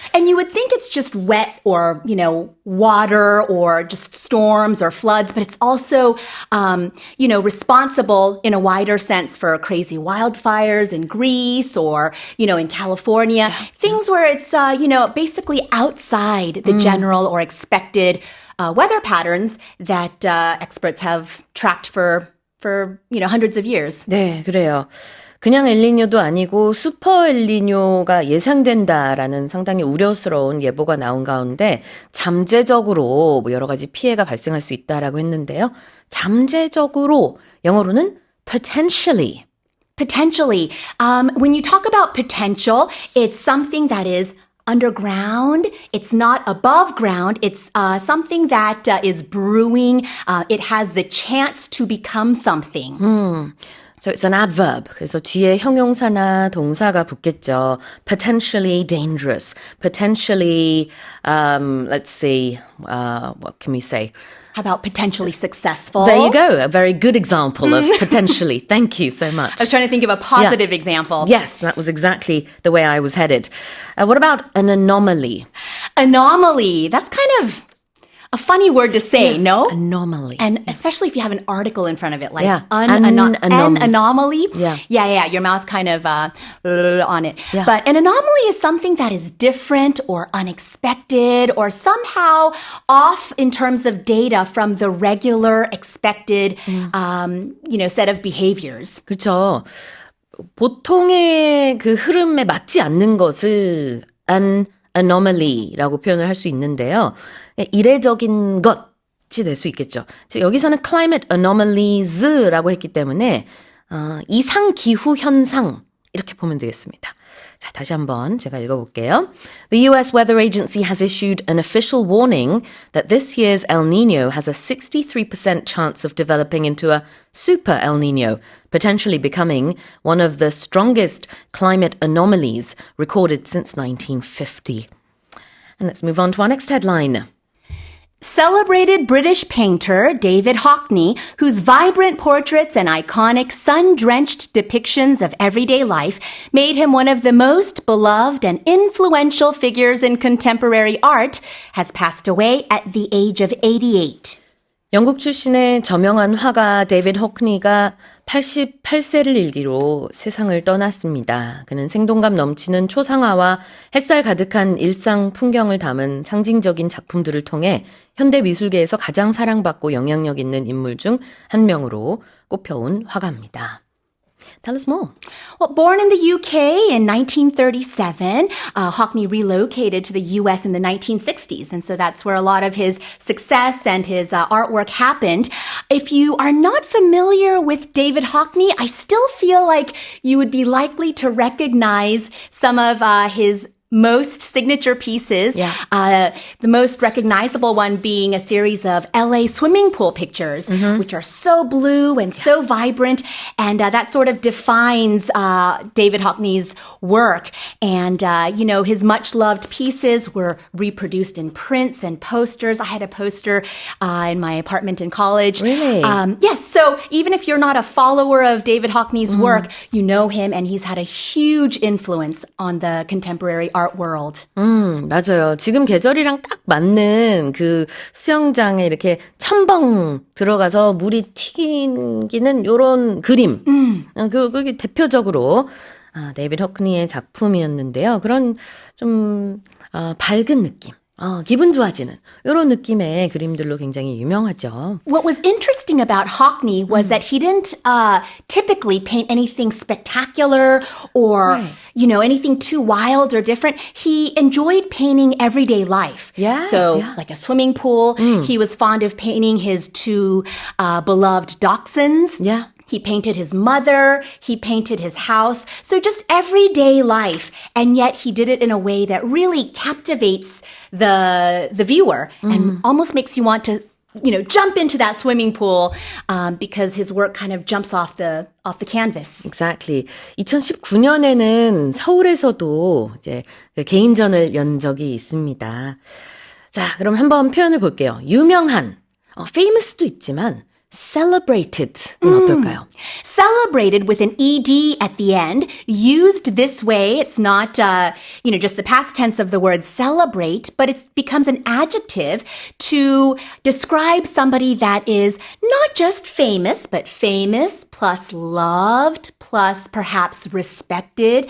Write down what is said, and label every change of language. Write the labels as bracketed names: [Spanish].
[English] And you would think it's just wet or, water or just storms or floods, but it's also, responsible in a wider sense for crazy wildfires in Greece or, in California. Things where it's, basically outside the general or expected weather patterns that experts have tracked for hundreds of years. [Korean] 네, 그래요. 그냥 엘니뇨도 아니고 슈퍼 엘니뇨가 예상된다라는 상당히 우려스러운 예보가 나온 가운데 잠재적으로 여러 가지 피해가 발생할 수 있다라고 했는데요. 잠재적으로 영어로는 potentially. [English] Potentially. When you talk about potential, it's something that is underground. It's not above ground. It's something that is brewing. It has the chance to become something. So it's an adverb. [Korean] 그래서 뒤에 형용사나 동사가 붙겠죠. [English] Potentially dangerous. Potentially, let's see, what can we say? How about potentially successful? There you go. A very good example of potentially. Thank you so much. I was trying to think of a positive example. Yes, that was exactly the way I was headed. What about an anomaly? Anomaly. That's kind of a funny word to say, no? Anomaly. And especially if you have an article in front of it, like an anomaly. Yeah. Your mouth kind of on it. Yeah. But an anomaly is something that is different or unexpected or somehow off in terms of data from the regular expected, set of behaviors. [Korean] 그렇죠. 보통의 그 흐름에 맞지 않는 것을 an anomaly라고 표현을 할 수 있는데요. 이례적인 것이 될 수 있겠죠. 여기서는 climate anomalies라고 했기 때문에 이상 기후 현상 이렇게 보면 되겠습니다. 자, 다시 한번 제가 읽어볼게요. [English] The U.S. Weather Agency has issued an official warning that this year's El Nino has a 63% chance of developing into a super El Nino, potentially becoming one of the strongest climate anomalies recorded since 1950. And let's move on to our next headline. Celebrated British painter David Hockney, whose vibrant portraits and iconic sun-drenched depictions of everyday life made him one of the most beloved and influential figures in contemporary art, has passed away at the age of 88. [Korean] 영국 출신의 저명한 화가 데이비드 호크니가 88세를 일기로 세상을 떠났습니다. 그는 생동감 넘치는 초상화와 햇살 가득한 일상 풍경을 담은 상징적인 작품들을 통해 현대 미술계에서 가장 사랑받고 영향력 있는 인물 중 한 명으로 꼽혀온 화가입니다. [English] Tell us more. Well, born in the UK in 1937, Hockney relocated to the US in the 1960s. And so that's where a lot of his success and his artwork happened. If you are not familiar with David Hockney, I still feel like you would be likely to recognize some of his most signature pieces. Yeah. The most recognizable one being a series of LA swimming pool pictures, which are so blue and so vibrant. And that sort of defines David Hockney's work. And, his much-loved pieces were reproduced in prints and posters. I had a poster in my apartment in college. Really? Yes. So even if you're not a follower of David Hockney's work, you know him, and he's had a huge influence on the contemporary art world. [Korean] 맞아요. 지금 계절이랑 딱 맞는 그 수영장에 이렇게 첨벙 들어가서 물이 튀기는 요런 그림. 그게 대표적으로 데이비드 호크니의 작품이었는데요. 그런 좀 밝은 느낌. 기분 좋아지는 이런 느낌의 그림들로 굉장히 유명하죠. [English] What was interesting about Hockney was that he didn't typically paint anything spectacular or, anything too wild or different. He enjoyed painting everyday life. Like a swimming pool. He was fond of painting his two beloved dachshunds. Yeah. He painted his mother, he painted his house. So just everyday life. And yet he did it in a way that really captivates the viewer and almost makes you want to, jump into that swimming pool because his work kind of jumps off the canvas. Exactly. [Korean] 2019년에는 서울에서도 이제 개인전을 연 적이 있습니다. 자, 그럼 한번 표현을 볼게요. 유명한, famous도 있지만 celebrated는 어떨까요? [English] Celebrated with an ed at the end, used this way. It's not, just the past tense of the word celebrate, but it becomes an adjective to describe somebody that is not just famous, but famous plus loved plus perhaps respected.